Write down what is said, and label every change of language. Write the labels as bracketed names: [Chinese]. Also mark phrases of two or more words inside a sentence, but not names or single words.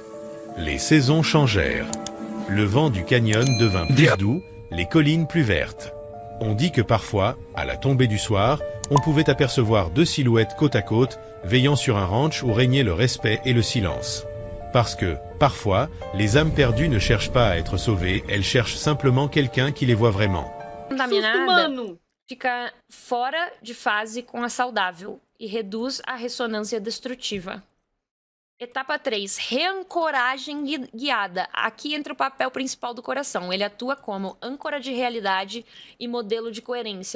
[French] Les saisons changèrent. Le vent du canyon devint plus doux, les collines plus vertes. On dit que parfois, à la tombée du soir, on pouvait apercevoir deux silhouettes côte à côte, veillant sur un ranch où régnait le respect et le silence. Parce que, parfois, les âmes perdues ne cherchent pas à être sauvées, elles cherchent simplement quelqu'un qui les voit vraiment. [Portuguese] Contaminada fica fora de fase com a saudável e reduz a ressonância destrutiva. Etapa 3, reancoragem guiada. Aqui entra o papel principal do coração. Ele atua como âncora de realidade e modelo de coerência.